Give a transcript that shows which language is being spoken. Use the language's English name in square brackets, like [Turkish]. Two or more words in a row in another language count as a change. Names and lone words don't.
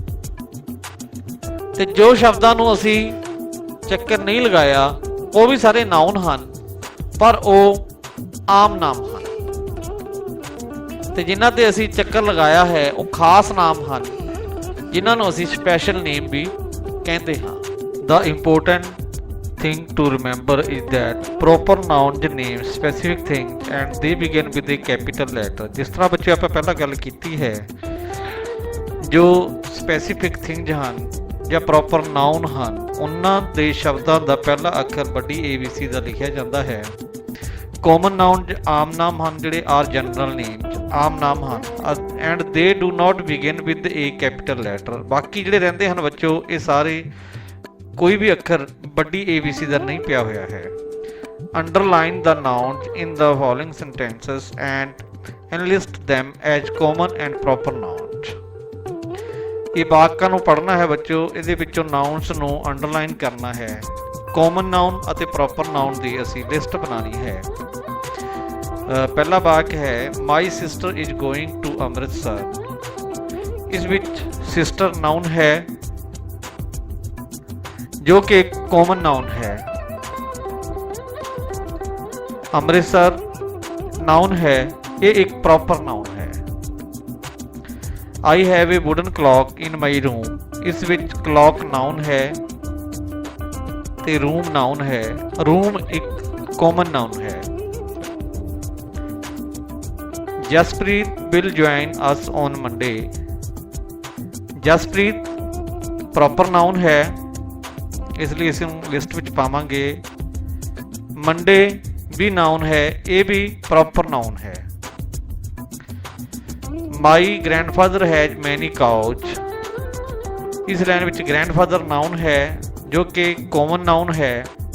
[Punjabi] ਤੇ ਜੋ ਸ਼ਬਦਾਂ ਨੂੰ ਅਸੀਂ ਚੱਕਰ ਨਹੀਂ ਲਗਾਇਆ ਉਹ ਵੀ ਸਾਰੇ ਨਾउन ਹਨ ਪਰ ਉਹ ਆਮ ਨਾਮ ਹਨ ਤੇ ਜਿਨ੍ਹਾਂ ਤੇ ਅਸੀਂ ਚੱਕਰ ਲਗਾਇਆ ਹੈ ਉਹ ਖਾਸ ਨਾਮ ਹਨ ਜਿਨ੍ਹਾਂ ਨੂੰ ਅਸੀਂ [English] special name [Punjabi] ਵੀ ਕਹਿੰਦੇ ਹਾਂ। [English] The important thing to remember is that proper nouns name specific things and they begin with a capital letter। [Punjabi] ਜਿਸ ਤਰ੍ਹਾਂ ਬੱਚੇ ਆਪਾਂ ਪਹਿਲਾਂ ਗੱਲ ਕੀਤੀ ਹੈ ਜੋ [English] specific things [Punjabi] ਹਨ ਜਾਂ [English] proper noun [Punjabi] ਹਨ ਉਹਨਾਂ ਦੇ ਸ਼ਬਦਾਂ ਦਾ ਪਹਿਲਾ ਅੱਖਰ ਵੱਡੀ ABC ਦਾ ਲਿਖਿਆ ਜਾਂਦਾ ਹੈ। [English] common noun [Punjabi] ਆਮ ਨਾਮ ਹਨ ਜਿਹੜੇ [English] are general names [Punjabi] ਆਮ ਨਾਮ ਹਨ [English] and they do not begin with a capital letter. [Punjabi] ਬਾਕੀ ਜਿਹੜੇ ਰਹਿੰਦੇ ਹਨ ਬੱਚੋ ਇਹ ਸਾਰੇ ਕੋਈ ਵੀ ਅੱਖਰ ਵੱਡੀ ABC ਦਾ ਨਹੀਂ ਪਿਆ ਹੋਇਆ ਹੈ। [English] ਅੰਡਰਲਾਈਨ the nouns in the following sentences and enlist them as common and proper nouns। [Punjabi] ਇਹ ਵਾਕਾਂ ਨੂੰ ਪੜ੍ਹਨਾ ਹੈ ਬੱਚੋ ਇਹਦੇ ਵਿੱਚੋਂ nouns ਨੂੰ ਅੰਡਰਲਾਈਨ ਕਰਨਾ ਹੈ। [English] common noun [Punjabi] ਅਤੇ [English] proper noun [Punjabi] ਦੀ ਅਸੀਂ ਲਿਸਟ ਬਣਾਉਣੀ ਹੈ। ਪਹਿਲਾ ਵਾਕ ਹੈ [English] my sister is going to Amritsar. [Punjabi] ਇਸ ਵਿੱਚ ਸਿਸਟਰ ਨਾउन ਹੈ ਜੋ ਕਿ ਇੱਕ [English] common noun [Punjabi] ਹੈ। ਅੰਮ੍ਰਿਤਸਰ ਨਾउन ਹੈ ਇਹ ਇੱਕ [English] proper noun [Punjabi] ਹੈ। [English] I have a wooden clock in my room। [Punjabi] ਇਸ ਵਿੱਚ clock ਨਾउन ਹੈ ਤੇ room ਨਾउन ਹੈ। room ਇੱਕ [English] common noun [Punjabi] ਹੈ। ਜਸਪ੍ਰੀਤ [English] will join us on Monday। [Punjabi] ਜਸਪ੍ਰੀਤ [English] proper noun [Punjabi] ਹੈ, ਇਸ ਲਈ ਇਸ ਨੂੰ ਲਿਸਟ ਵਿੱਚ ਪਾਵਾਂਗੇ। ਮੰਡੇ ਵੀ ਨਾउन ਹੈ, ਇਹ ਵੀ [English] proper noun [Punjabi] ਹੈ। [English] my grandfather has many cows, [Punjabi] ਇਸ ਲਾਈਨ ਵਿੱਚ ਗ੍ਰੈਂਡਫਾਦਰ ਨਾउन ਹੈ ਜੋ ਕਿ [English] common noun [Punjabi] ਹੈ।